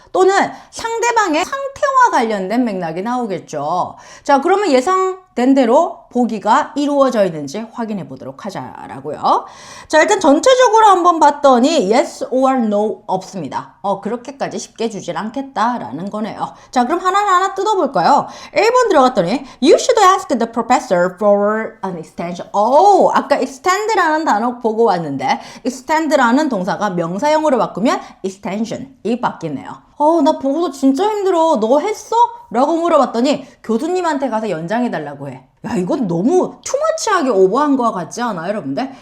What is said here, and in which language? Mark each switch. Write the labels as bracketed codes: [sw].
[ko] 또는 상대방의 상태와 관련된 맥락이 나오겠죠. 자, 그러면 예상된 대로 보기가 이루어져 있는지 확인해 보도록 하자라고요. 자, 일단 전체적으로 한번 봤더니 [en] yes or no [ko] 없습니다. 그렇게까지 쉽게 주진 않겠다라는 거네요. 자, 그럼 하나하나 뜯어볼까요? 1번 들어갔더니 [en] You should ask the professor for an extension. [ko] 아까 extend라는 단어 보고 왔는데 extend라는 동사가 명사형으로 바꾸면 extension 이 바뀌네요. 나 보고서 진짜 힘들어. 너 했어? 라고 물어봤더니 교수님한테 가서 연장해달라고 해. 야, 이건 너무 투머치하게 오버한 것 같지 않아요, 여러분들?